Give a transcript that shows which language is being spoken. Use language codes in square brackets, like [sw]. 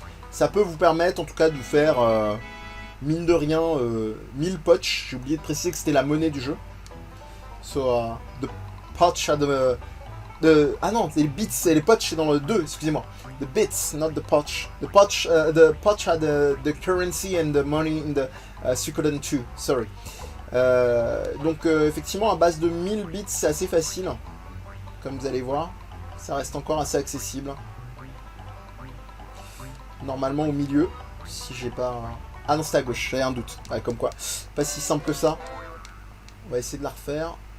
[fr] Ça peut vous permettre en tout cas de vous faire, mine de rien, 1000 potch. J'ai oublié de préciser que c'était la monnaie du jeu. [en] So, the potch at [fr] ah non, les bits et les potch c'est dans le 2, excusez-moi. [en] The bits, not the potch. The potch had the currency and the money in the Suikoden 2, sorry. [fr] Donc effectivement, à base de 1000 bits, c'est assez facile. Comme vous allez voir, ça reste encore assez accessible. Normalement au milieu, si j'ai pas... Ah non, c'est à gauche, j'avais un doute. Ouais, comme quoi, pas si simple que ça. On va essayer de la refaire.